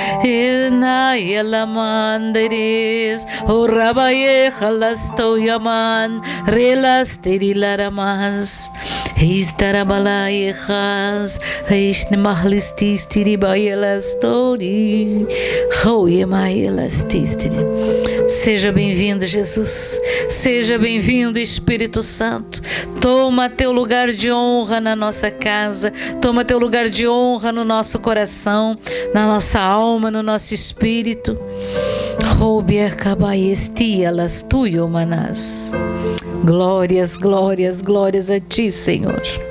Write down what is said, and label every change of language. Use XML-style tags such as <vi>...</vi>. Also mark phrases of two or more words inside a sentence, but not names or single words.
<pt>Inayalamandares, O Rabaye Halasto Yaman, Relasterilamas, Istarabalayehas, Istmahlistis Tiribayelastori, Hoyemayelastistiri. Seja bem-vindo, Jesus. Seja bem-vindo, Espírito Santo. Toma teu lugar de honra na nossa casa. Toma teu lugar de honra no nosso coração, na nossa alma, no nosso espírito. Glórias, glórias, glórias a ti, Senhor.</pt>